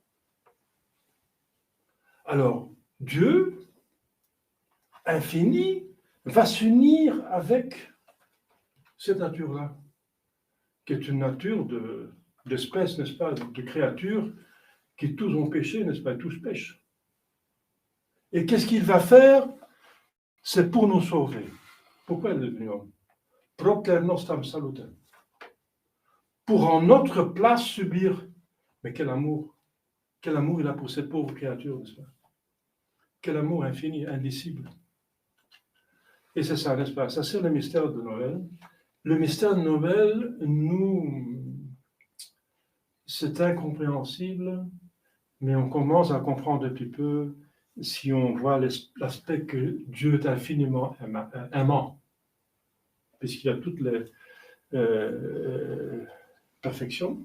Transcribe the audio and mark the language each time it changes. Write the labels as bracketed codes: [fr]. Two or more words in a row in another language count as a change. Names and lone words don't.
[fr] Alors, Dieu, infini, va s'unir avec cette nature-là, qui est une nature d'espèce, n'est-ce pas, de créatures qui tous ont péché, n'est-ce pas, tous pêchent. Et qu'est-ce qu'il va faire? c'est pour nous sauver. Pourquoi il est devenu homme? [la] Propter nostam salutem. [fr] Pour en notre place subir. Mais quel amour! Quel amour il a pour cette pauvre créature, n'est-ce pas? Quel amour infini, indicible. Et c'est ça, n'est-ce pas? Ça, c'est le mystère de Noël. Le mystère de Noël, c'est incompréhensible, mais on commence à comprendre depuis peu si on voit l'aspect que Dieu est infiniment aimant, puisqu'il y a toutes les perfections.